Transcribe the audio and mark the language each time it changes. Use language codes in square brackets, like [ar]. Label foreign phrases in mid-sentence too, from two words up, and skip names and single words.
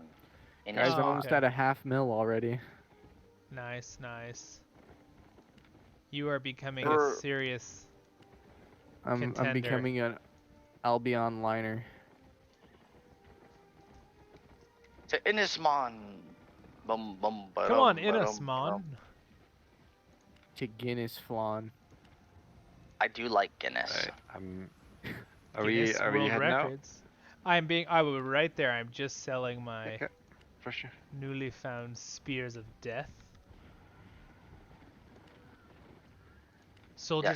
[en] Guys, I'm Oh, almost okay. at a $500,000 already. Nice, nice. You are becoming Er, a serious. I'm Contender. becoming an Albion liner. To Innismon. Bum, bum, Come on, ba-dum, ba-dum, Innismon. ba-dum. To Guinness flan. I do like Guinness. Right, are Guinness we World heading out? Records. I was right there. I'm just selling my Okay, for sure. newly found spears of death. Soldier's